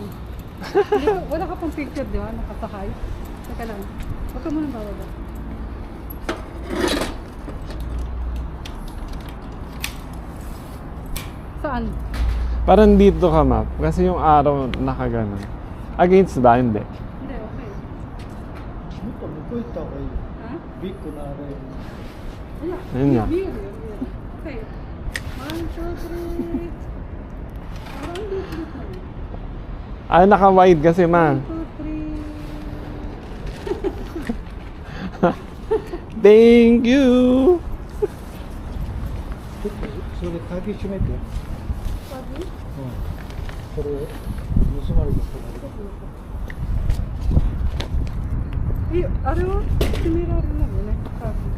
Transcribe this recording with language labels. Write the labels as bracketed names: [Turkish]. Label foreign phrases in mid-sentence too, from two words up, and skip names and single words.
[Filipino] Wala ka pang picture, di ba? Nakasakay. Teka lang. Huwag ka munang bababa. Saan? Parang dito ka, map. Kasi yung araw nakaganon. Against ba? Hindi. Hindi, okay. [Japanese] もっと向こう行った方がいいよ。 [Filipino] Ha? [Japanese] ビッグなあれ。 [Filipino] Ayun nga. View. Okay. 1, 2, 3. Parang dito na. Ah, naka-wide kasi, ma. 1, 2, 3. [English] Thank you! [Japanese] それで鍵閉めて。うん。 [Filipino] Sabi? [Japanese] それ盗まれた人がいる。 [Filipino] Eh, ano? Sinira rin lang yun eh. Sabi.